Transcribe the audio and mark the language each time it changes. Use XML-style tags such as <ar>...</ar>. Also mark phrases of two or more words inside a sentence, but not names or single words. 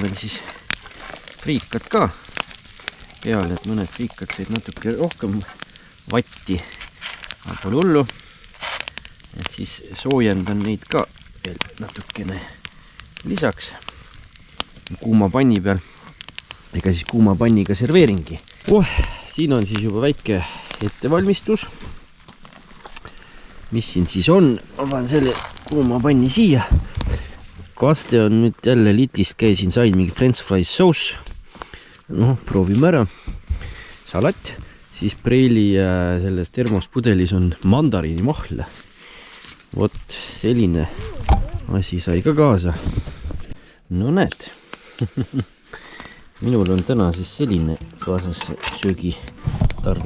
<et>veel siis friikat ka peale, et mõned friikad said natuke rohkem vatti, aga pole hullu, et siis soojendan neid ka veel natukene lisaks kuuma panni peal, ega siis kuuma panniga serveeringi. Siin on siis juba väike ettevalmistus. Mis siin siis on? Ma panen selle kuuma panni siia. Kaste on nüüd jälle litist käisin, sain mingi</et> <en>french fries sauce.</en> <et>Noh, proovime ära. Salat. Siis preili selles termospudelis on mandariini mahle. Vot selline asi sai ka kaasa. No näed. Minul on täna siis selline kaasas söögitarvik.</et>